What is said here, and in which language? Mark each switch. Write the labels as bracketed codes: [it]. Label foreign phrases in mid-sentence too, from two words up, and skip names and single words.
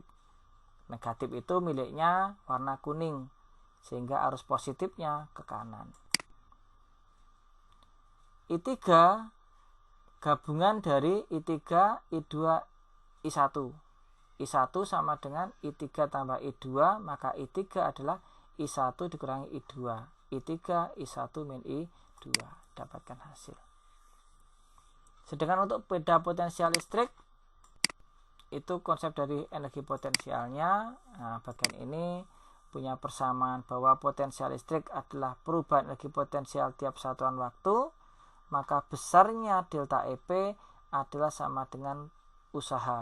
[id] Negatif itu miliknya warna kuning, sehingga arus positifnya ke kanan. I3 gabungan dari I3, I2, I1. I1 sama dengan I3 tambah I2, maka I3 adalah I1 dikurangi I2. I3, I1 min I2. Dapatkan hasil. Sedangkan untuk beda potensial listrik, itu konsep dari energi potensialnya. Nah, bagian ini punya persamaan bahwa potensial listrik adalah perubahan energi potensial tiap satuan waktu, maka besarnya delta EP adalah sama dengan usaha.